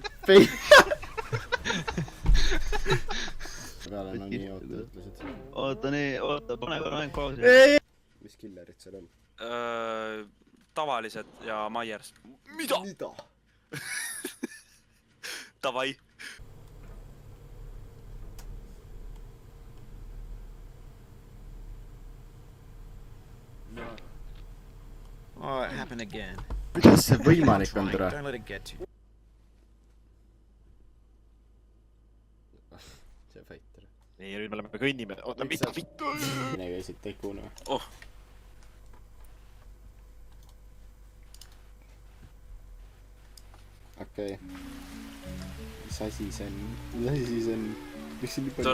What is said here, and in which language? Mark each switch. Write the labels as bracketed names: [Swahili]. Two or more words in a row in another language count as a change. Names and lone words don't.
[Estonian] Peale on nii oota ütlesid. Oota nii, oota, pane korra ainult pausi. Mis killerid seal on? Tavalised ja Myers. Mida? Davai. [English] Oh, it happened again. [Estonian] Kuidas see võimalik on, tere? [English] Don't let it get you. [Estonian] See fight, tere. Nii, nüüd me oleme kõnnime. Oota, vittu! Mine käisid teikuna. Oh. Okei. Mis asi see on? Mis asi see on? Miks see nii palju...